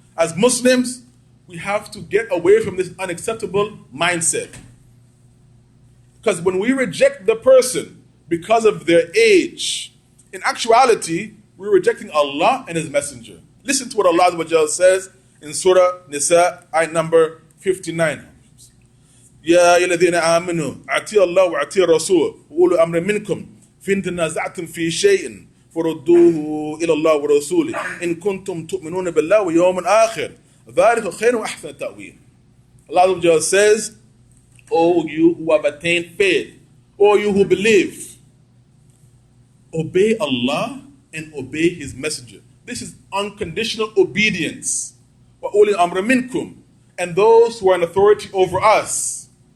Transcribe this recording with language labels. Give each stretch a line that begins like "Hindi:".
English: As Muslims, we have to get away from this unacceptable mindset. Because when we reject the person because of their age, in actuality, we're rejecting Allah and His Messenger. Listen to what Allah says in Surah Nisa, ayat number 59.
Arabic: يا أيها الذين آمنوا أطيعوا الله وأطيعوا الرسول وأولو الأمر منكم فإن تنازعتم في شيء فردوه إلى الله ورسوله إن كنتم تؤمنون بالله واليوم الآخر ذلك خير وأحسن تأويل.
English: Allah says, O you who have attained faith, O you who believe, obey Allah and obey His Messenger. This is unconditional obedience.
Arabic: وَأُولِي الْأَمْرِ مِنْكُمْ,
English: and those who are in authority over us.